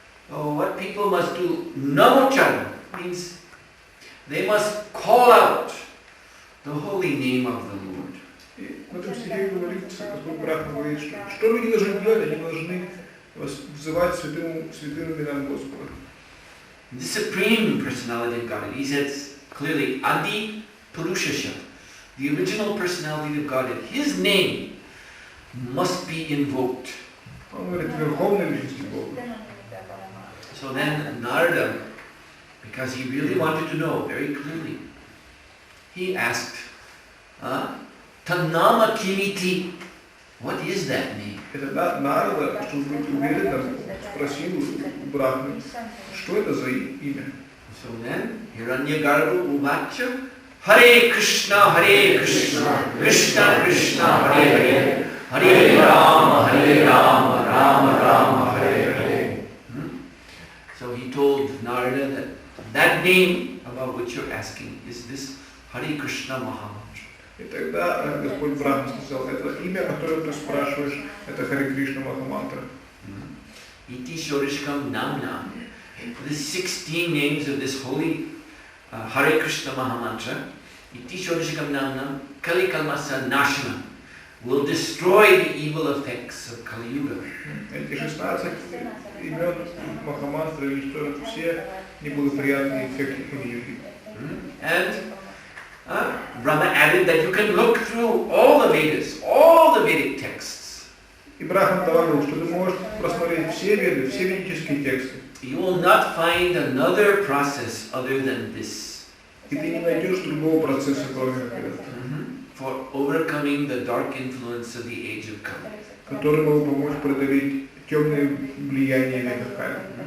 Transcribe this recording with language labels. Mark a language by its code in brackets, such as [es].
[en] Oh, what people must do, [sa] Namo Charana [en] means they must call out the holy name of the Lord. [ru] И в этом стихе говорится, Господь Брахма говорит, что люди должны делать, они должны взывать святым именам Господа. [en] The Supreme Personality of Godhead, he says clearly, [sa] Adi Purushasha, [en] the original personality of Godhead, his name must be invoked. [ru] Он говорит, верховный личности Бога. [en] So then Narada, because he really wanted to know very clearly, he asked, [sa] Tannama Kimiti, [en] what is that name? [ru] И тогда Нарада, чтобы быть уверенным, спросил Брахмы, что это за имя? [en] So then, [sa] Hiranyagarbha Uvacha, Hare Krishna, Krishna Krishna, Hare Hare, Hare Rama, Rama Rama, Hare Hare. [en] So he told Narada that name about which you're asking is this Hare Krishna Mahamantra. [ru] И тогда Господь Брахма сказал, это имя, которое ты спрашиваешь, это Харе Кришна Махамантра. [sa] Iti Shorishkam Namna. [en] The 16 names of this holy Hare Krishna Mahamantra, [sa] Iti Shorishkam Namna, Kali Kalmasa Nashana, [en] will destroy the evil effects of Kali Yuga. [ru] Эти 16 имен Махамантры уничтожат все неблагоприятные эффекты Кали-юги. [en] And Brahma added that you can look through all the Vedas, all the Vedic texts. [ru] И Брахма добавил, что ты можешь просмотреть все веды, все ведические тексты. [en] You will not find another process other than this. [ru] И ты не найдешь другого процесса, кроме этого. [en] For overcoming the dark influence of the age of Kali. [ru] Который мог помочь преодолеть темное влияние века Кали.